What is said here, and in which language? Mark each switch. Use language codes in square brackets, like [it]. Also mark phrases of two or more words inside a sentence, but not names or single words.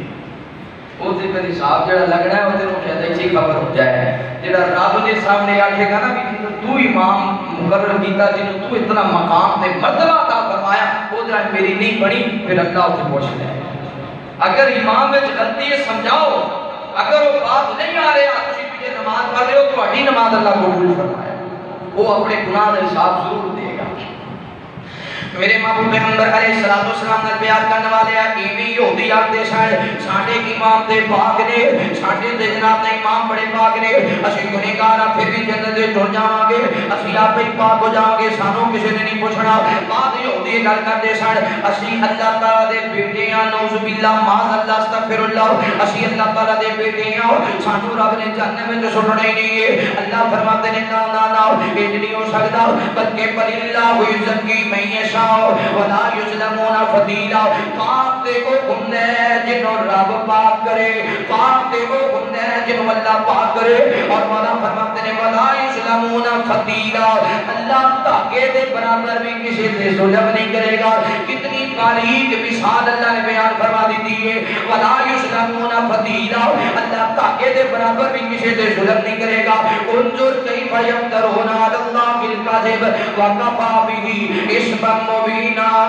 [pa] ہوتے پھر حساب جڑا لگنا ہے وہ شاید ایسی خبر ہو جائے جڑا رب نے سامنے آکھے گا نا بھی تو امام مقرر کیتا جنہوں تو اتنا مقام تے مرتبہ عطا فرمایا وہ جڑا میری نہیں پڑھی پھر اللہ اسے پوچھ لے اگر امام میں غلطی ہے سمجھاؤ اگر وہ بات نہیں آ رہے آپ اسی پیچھے نماز پڑھ رہے ہو تو اڈی نماز اللہ قبول فرمایا وہ اپنے گناہ کا حساب ضرور دے گا میرے محبوب پیغمبر علیہ السلام نے بیان کرنے والے ایویں یہودی آتے ساڈے امام تے پاک نے ساڈے تے جناب دے امام بڑے پاک نے اسی گنہگار پھر بھی جنت دے ٹر جاواں گے اسی آپ ہی پاک ہو جاواں گے سانوں کسی نے نہیں پوچھنا بعد یہودی گل کرتے اسی اللہ تعالی دے بیٹے ہاں [ar] نعوذ باللہ معاذ اللہ استغفر اللہ [pa] اسی اللہ تعالی دے بیٹے ہاں سانوں رب نے جہنم وچ سٹنا ہی نہیں ہے اللہ فرماتے نے نا نا نا اے نہیں ہو سکدا بلکہ [ar] بل اللہ یزکی من یشاء ولا یظلمون فتیلا [pa] پاک دے وہ بندے جنہوں رب پاک کرے پاک دے وہ بندے جنہوں اللہ [ur] پاک کرے اور مولا فرماتے ہیں [ar] ولا یظلمون فتیلا [ur] اللہ تاکہ دے برابر بھی کسی سے ظلم نہیں کرے گا کتنی باریک مثال اللہ نے بیان فرما دی ہے [ar] ولا یظلمون فتیلا [ur] اللہ تاکہ دے برابر بھی کسی سے ظلم نہیں کرے گا [ar] انظر کیف یفترون علی اللہ بالکذب وکفی بہ اسما مبینا